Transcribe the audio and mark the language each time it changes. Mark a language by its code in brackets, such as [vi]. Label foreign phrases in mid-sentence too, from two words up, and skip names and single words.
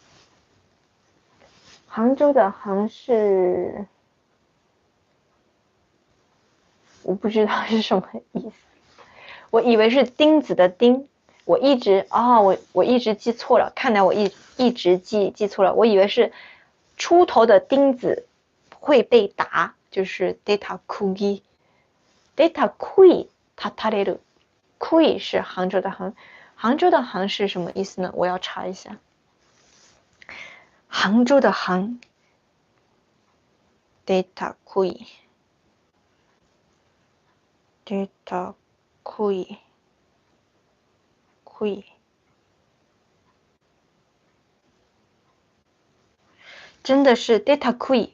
[zh] 杭州的杭是，我不知道是什么意思。我以为是钉子的钉，我一直记错了。看来我一直记错了。我以为是出头的钉子会被打，就是 [ja] 出た釘。出た杭、立たれる。 [zh] 杭是杭州的杭。杭州的杭是什么意思呢？我要查一下。杭州的杭。 [ja] 出た杭。出た杭。 [zh] 杭。真的是 [ja] 出た杭。